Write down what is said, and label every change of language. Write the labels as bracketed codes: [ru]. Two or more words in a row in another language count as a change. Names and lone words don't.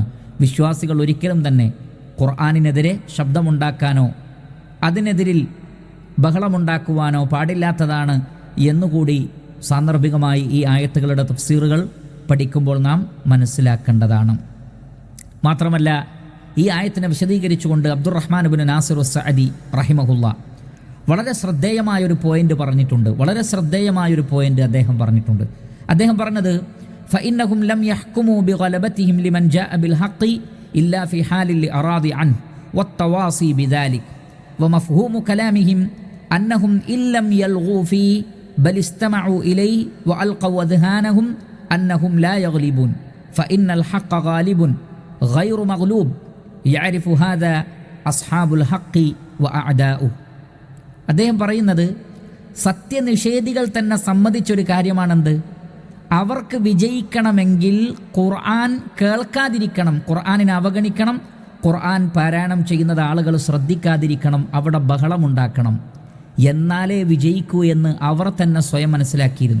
[ml] വിശ്വാസികൾ ഒരിക്കലും തന്നെ ഖുർആനിനെതിരെ ശബ്ദമുണ്ടാക്കാനോ അതിനെതിരിൽ ബഹളമുണ്ടാക്കുവാനോ പാടില്ലാത്തതാണ് എന്നുകൂടി സാന്ദർഭികമായി ഈ ആയത്തുകളുടെ തഫ്സീറുകൾ പഠിക്കുമ്പോൾ നാം മനസ്സിലാക്കേണ്ടതാണ്. മാത്രമല്ല ഈ ആയത്തിനെ വിശദീകരിച്ചുകൊണ്ട് അബ്ദുറഹ്മാൻ ഇബ്നു നാസിർ അസ്-സഅദി റഹിമഹുല്ലാ വളരെ ശ്രദ്ധേയമായൊരു പോയിന്റ് പറഞ്ഞിട്ടുണ്ട്. വളരെ ശ്രദ്ധേയമായൊരു പോയിന്റ് അദ്ദേഹം പറഞ്ഞിട്ടുണ്ട്. അദ്ദേഹം പറഞ്ഞത് [ar] فإنهم لم يحكموا بغلبتهم لمن جاء بالحق إلا في حال الإعراض عنه والتواصي بذلك ومفهوم كلامهم أنهم إن لم يلغوا فيه بل استمعوا إليه وألقوا أذهانهم أنهم لا يغلبون فإن الحق غالب غير مغلوب يعرف هذا أصحاب الحق وأعداؤه. [ml] അദ്ദേഹം പറയുന്നത് സത്യനിഷേധികൾ തന്നെ സമ്മതിച്ചൊരു കാര്യമാണെന്ത്? അവർക്ക് വിജയിക്കണമെങ്കിൽ ഖുർആൻ കേൾക്കാതിരിക്കണം, ഖുർആനിനെ അവഗണിക്കണം, ഖുർആൻ പാരായണം ചെയ്യുന്നത് ആളുകൾ ശ്രദ്ധിക്കാതിരിക്കണം, അവിടെ ബഹളമുണ്ടാക്കണം, എന്നാലേ വിജയിക്കൂ എന്ന് അവർ തന്നെ സ്വയം മനസ്സിലാക്കിയിരുന്നു.